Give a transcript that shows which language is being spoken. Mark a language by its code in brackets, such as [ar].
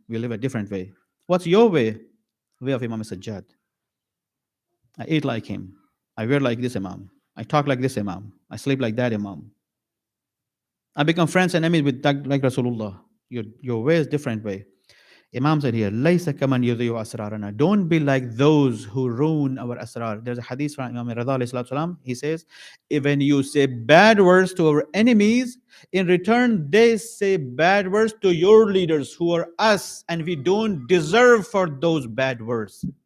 [en] We live a different way. What's your way? Way of Imam Sajjad. I eat like him. I wear like this Imam. I talk like this Imam. I sleep like that Imam. I become friends and enemies with like Rasulullah. Your way is different way. Imam said here, [ar] لَيْسَ كَمَنْ يُضِيُّ أَسْرَارَنَا. [en] Don't be like those who ruin our asrar. There's a hadith from Imam Rida alayhi salatu salam. He says, when you say bad words to our enemies, in return they say bad words to your leaders who are us, and we don't deserve for those bad words.